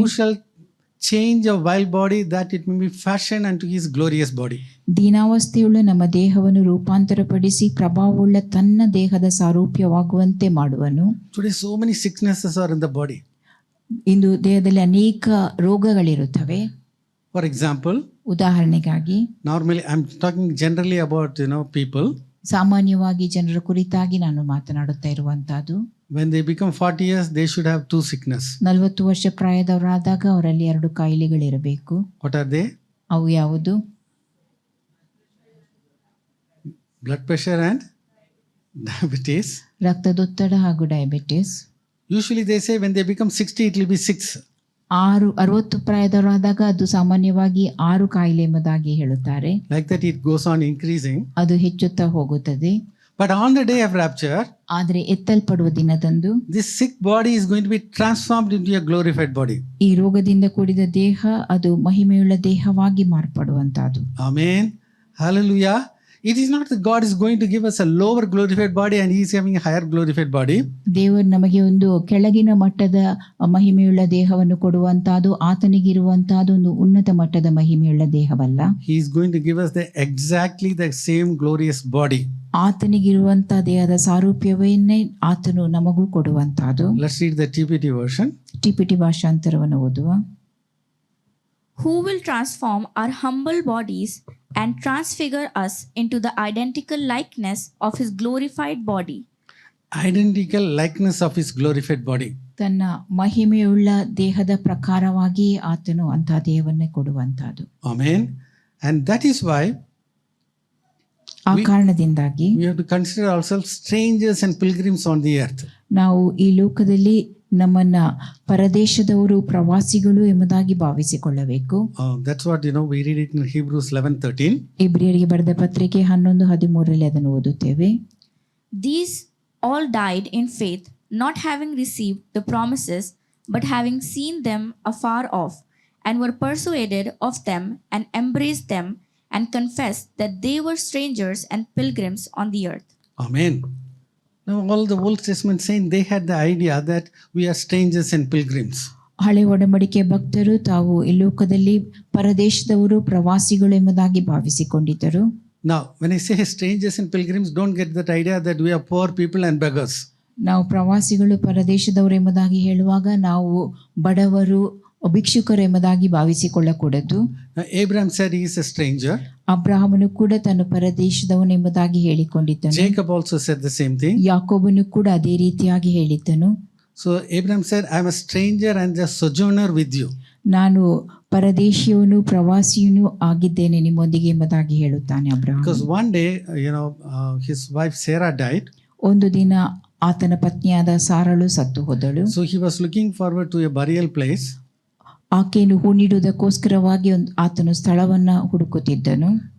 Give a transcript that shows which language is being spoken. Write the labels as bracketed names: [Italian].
[English] Who shall change a vile body that it may be fashioned unto his glorious body. [Kannada] ದೀನಾವಸ್ಥೆಯುಳ್ಳ ನಮ್ಮ ದೇಹವನ್ನು ರೂಪಾಂತರಪಡಿಸಿ ಪ್ರಭಾವವುಳ್ಳ ತನ್ನ ದೇಹದ ಸಾರೂಪ್ಯವಾಗುವಂತೆ ಮಾಡುವನು. [English] Today so many sicknesses are in the body. [Kannada] ಇಂದು ದೇಹದಲ್ಲಿ ಅನೇಕ ರೋಗಗಳಿರುತ್ತವೆ. [English] For example, [Kannada] ಉದಾಹರಣೆಗಾಗಿ, [English] normally I'm talking generally about people. [Kannada] ಸಾಮಾನ್ಯವಾಗಿ ಜನರ ಕುರಿತಾಗಿ ನಾನು ಮಾತನಾಡುತ್ತಾ ಇರುವಂತಹದ್ದು. [English] When they become 40 years, they should have 2 sickness. [Kannada] 40 ವರ್ಷ ಪ್ರಾಯದವರಾದಾಗ ಅವರಲ್ಲಿ 2 ಕಾಯಿಲೆಗಳಿರಬೇಕು. [English] What are they? [Kannada] ಅವು ಯಾವುದು? [English] Blood pressure and diabetes. [Kannada] ರಕ್ತದೊತ್ತಡ ಹಾಗೂ diabetes. [English] Usually they say when they become 60, it will be 6. [Kannada] 60 ಪ್ರಾಯದವರಾದಾಗ ಅದು ಸಾಮಾನ್ಯವಾಗಿ 6 ಕಾಯಿಲೆ ಎಂಬುದಾಗಿ ಹೇಳುತ್ತಾರೆ. [English] Like that, it goes on increasing. [Kannada] ಅದು ಹೆಚ್ಚುತ್ತಾ ಹೋಗುತ್ತದೆ. [English] But on the day of rapture, [Kannada] ಆದರೆ ಎತ್ತಲ್ಪಡುವ ದಿನದಂದು [English] this sick body is going to be transformed into a glorified body. [Kannada] ಈ ರೋಗದಿಂದ ಕೂಡಿದ ದೇಹ ಅದು ಮಹಿಮೆಯುಳ್ಳ ದೇಹವಾಗಿ ಮಾರ್ಪಡುವಂತಹದ್ದು. [English] Amen. Hallelujah. It is not that God is going to give us a lower glorified body and He is having a higher glorified body. [Kannada] ದೇವರು ನಮಗೆ ಒಂದು ಕೆಳಗಿನ ಮಟ್ಟದ ಮಹಿಮೆಯುಳ್ಳ ದೇಹವನ್ನು ಕೊಡುವಂತಹದ್ದು, ಆತನಿಗಿರುವಂತಹದ್ದು ಒಂದು ಉನ್ನತ ಮಟ್ಟದ ಮಹಿಮೆಯುಳ್ಳ ದೇಹವಲ್ಲ. [English] He is going to give us exactly the same glorious body. [Kannada] ಆತನಿಗಿರುವಂತಹ ದೇಹದ ಸಾರೂಪ್ಯವನ್ನೇ ಆತನು ನಮಗೂ ಕೊಡುವಂತಹದ್ದು. [English] Let's read the TPT version. [Kannada] TPT ಭಾಷಾಂತರವನ್ನು ಓದುವ. [English] Who will transform our humble bodies and transfigure us into the identical likeness of His glorified body. Identical likeness of His glorified body. [Kannada] ತನ್ನ ಮಹಿಮೆಯುಳ್ಳ ದೇಹದ ಪ್ರಕಾರವಾಗಿ ಆತನು ಅಂತಹ ದೇಹವನ್ನೇ ಕೊಡುವಂತಹದ್ದು. [English] Amen. And that is why [Kannada] ಆ ಕಾರಣದಿಂದಾಗಿ [English] we have to consider ourselves strangers and pilgrims on the earth. [Kannada] ನಾವು ಈ ಲೋಕದಲ್ಲಿ ನಮ್ಮನ್ನ ಪರದೇಶದವರು, ಪ್ರವಾಸಿಗಳು ಎಂಬುದಾಗಿ ಭಾವಿಸಿಕೊಳ್ಳಬೇಕು. [English] That's what we read it in Hebrews 11:13. [Kannada] ಇಬ್ರಿಯರಿಗೆ ಬರೆದ ಪತ್ರಿಕೆ 11:13 ಅದನ್ನು ಓದುತ್ತೇವೆ. [English] These all died in faith, not having received the promises, but having seen them afar off, and were persuaded of them, and embraced them, and confessed that they were strangers and pilgrims on the earth. Amen. Now all the Old Testament saints, they had the idea that we are strangers and pilgrims. [Kannada] ಹಳೆ ಒಡಂಬಡಿಕೆ ಭಕ್ತರು ತಾವು ಈ ಲೋಕದಲ್ಲಿ ಪರದೇಶದವರು, ಪ್ರವಾಸಿಗಳು ಎಂಬುದಾಗಿ ಭಾವಿಸಿಕೊಂಡಿದ್ದರು. [English] Now when I say strangers and pilgrims, don't get that idea that we are poor people and beggars. [Kannada] ನಾವು ಪ್ರವಾಸಿಗಳು, ಪರದೇಶದವರು ಎಂಬುದಾಗಿ ಹೇಳುವಾಗ ನಾವು ಬಡವರು, ಭಿಕ್ಷುಕರು ಎಂಬುದಾಗಿ ಭಾವಿಸಿಕೊಳ್ಳಕೂಡದು. [English] Abraham said he is a stranger. [Kannada] ಅಬ್ರಹಾಮನು ಕೂಡ ತನ್ನ ಪರದೇಶದವನು ಎಂಬುದಾಗಿ ಹೇಳಿಕೊಂಡಿದ್ದನು. [English] Jacob also said the same thing. [Kannada] ಯಾಕೋಬನು ಕೂಡ ಅದೇ ರೀತಿಯಾಗಿ ಹೇಳಿದ್ದನು. [English] So Abraham said, I am a stranger and a sojourner with you. [Kannada] ನಾನು ಪರದೇಶಿಯವನು, ಪ್ರವಾಸಿಯನು ಆಗಿದ್ದೇನೆ ನಿಮ್ಮೊಂದಿಗೆ ಎಂಬುದಾಗಿ ಹೇಳುತ್ತಾನೆ Abraham. [English] Because one day, his wife Sarah died. [Kannada] ಒಂದು ದಿನ ಆತನ ಪತ್ನಿಯಾದ ಸಾರಳು ಸತ್ತು ಹೋದಳು. [English] So he was looking forward to a burial place. [Kannada] ಆಕೆಯನ್ನು ಹೂಣಿಡುವುದಕ್ಕೋಸ್ಕರವಾಗಿ ಆತನು ಸ್ಥಳವನ್ನ ಹುಡುಕುತ್ತಿದ್ದನು.